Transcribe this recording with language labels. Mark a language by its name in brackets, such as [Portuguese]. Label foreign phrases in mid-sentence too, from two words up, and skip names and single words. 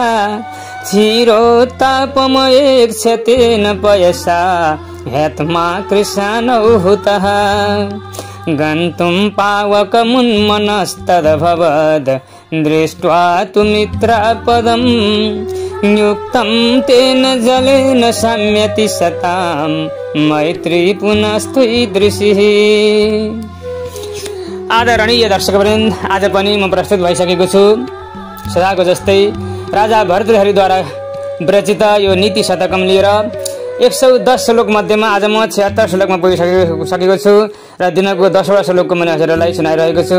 [Sanskrit] क्षीरोत्तापमयेक्षतेन पयसा ह्यात्मा कृशानौ हुतः गन्तुं पावकमुन्मनस्तदभवद् दृष्ट्वा तु मित्रपदम् युक्तं तेन जलेन शम्यति सतां मैत्री पुनस्त्वदृशिः। [Nepali] आदरणीय दर्शकवृन्द, आज पनि म प्रस्तुत भइसकेको छु सदाको जस्तै राजा भर्तृहरिद्वारा विरचित यो नीति शतकम लिएर 110 श्लोक मध्येमा आज म 76 श्लोकमा पुगिसकेको छु र दिनको 10वटा श्लोकको मैले हजुरहरूलाई सुनाइरहेको छु।